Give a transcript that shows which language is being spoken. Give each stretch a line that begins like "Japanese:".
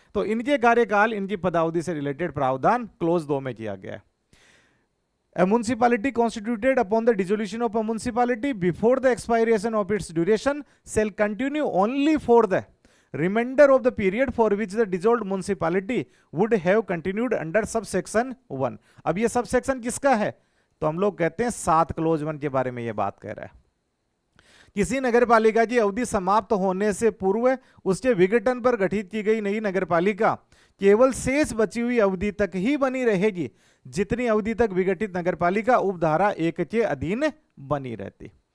Hindi: तो इनके कार्यकाल, इनकी पदावधि से रिलेटेड प्रावधान क्लोज 2 में किया गया है।
English: A municipality constituted upon the dissolution of a municipality before the expiration of its duration shall continue only for the remainder of the period for which the dissolved municipality would have continued under subsection 1।
Hindi: अब ये subsection किसका है? तो हम लोग कहते हैं 7 close 1 के बारे में ये बात कह रहा है। किसी नगर पालिका की अवधि समाप्त होने से पूर्व उसके विघटन पर गठित की गई नई नगर पालिका केवल शेष बची हुई अवधि तक ही बनी रहेगी जितनी अवधि तक विघटित नगरपालिका उपधारा 1 के अधीन बनी रहती।